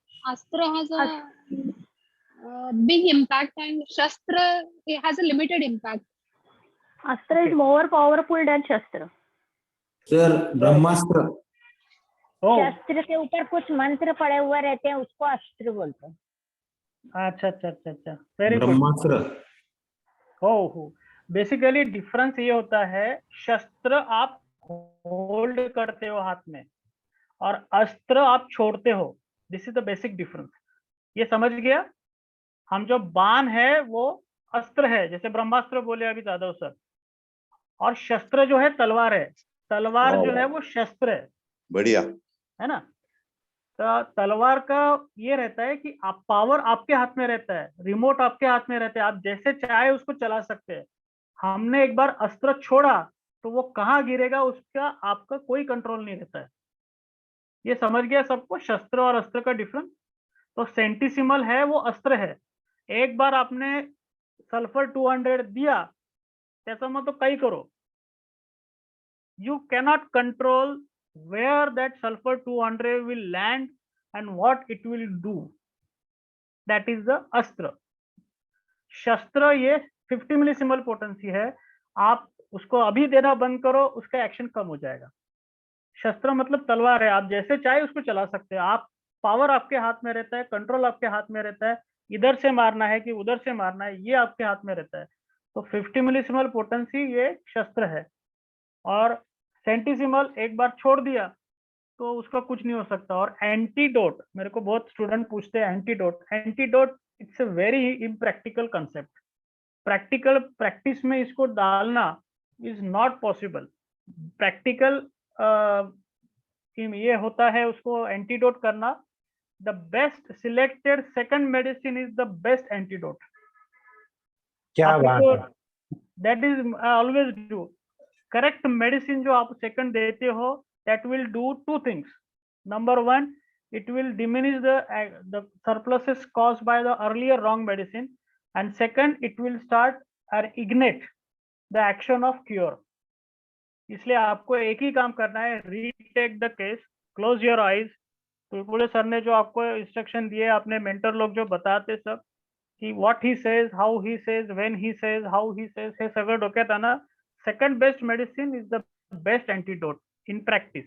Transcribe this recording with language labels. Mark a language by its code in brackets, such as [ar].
[en] Astra has a big impact and Shastra has a limited impact. Astra is more powerful than Shastra. [hi] Sir ब्रह्मास्त्र। शस्त्र के ऊपर कुछ मंत्र पड़े हुए रहते हैं, उसको अस्त्र बोलते हैं। अच्छा अच्छा अच्छा अच्छा, वेरी गुड। ब्रह्मास्त्र। हो बेसिकली डिफरेंस ये होता है, शस्त्र आप होल्ड करते हो हाथ में और अस्त्र आप छोड़ते हो, [en] This is the basic difference. [hi] ये समझ गया? हम जो बाण है वो अस्त्र है, जैसे ब्रह्मास्त्र बोले अभी जादव सर, और शस्त्र जो है तलवार है, तलवार जो है वो शस्त्र है। बढ़िया है ना? तो तलवार का ये रहता है कि आप पावर आपके हाथ में रहता है, रिमोट आपके हाथ में रहता है, आप जैसे चाहे उसको चला सकते हैं। हमने एक बार अस्त्र छोड़ा तो वो कहाँ गिरेगा उसका आपका कोई कंट्रोल नहीं रहता है। ये समझ गया सबको शस्त्र और अस्त्र का डिफरेंस? तो सेंटिसिमल है वो अस्त्र है. एक बार आपने सल्फर 200 दिया, [mr] त्याचा मग तो काही करो. [en] You cannot control where that sulfur 200 will land and what it will do. That is the अस्त्र. [hi] शस्त्र ये 50 मिलीसिमल पोटेंसी है. आप उसको अभी देना बंद करो, उसका एक्शन कम हो जाएगा. शस्त्र मतलब तलवार है, आप जैसे चाहे उसको चला सकते हैं. आप पावर आपके हाथ में रहता है, कंट्रोल आपके हाथ में रहता है. इधर से मारना है कि उधर से मारना है, ये आपके हाथ में रहता है. तो 50 मिलीसिमल पोटेंसी ये शस्त्र है. और सेंटिसिमल एक बार छोड़ दिया तो उसका कुछ नहीं हो सकता. और एंटीडोट, मेरे को बहुत स्टूडेंट पूछते हैं antidote [en] It's a very impractical concept. [hi] Practical practice में इसको डालना [en] Is not possible. [hi] प्रैक्टिकल ये होता है उसको एंटीडोट करना. [en] The best selected second medicine is the best antidote. [hi] क्या बात है. [en] That is always do. Correct medicine [hi] जो आप सेकंड देते हो, [en] that will do two things. Number one, it will diminish the surpluses caused by the earlier wrong medicine, and second, it will start or ignite the action of cure. [hi] इसलिए आपको एक ही काम करना है, [en] Retake the case, close your eyes. [hi] Tulpule sir ने जो आपको instruction दिए, अपने मेंटर लोग जो बताते सब कि [en] what he says, how he says, [hi] when he says, how he says, [mr] हे सगळं डोक्यात आणा. [en] Second best medicine is the best antidote in practice.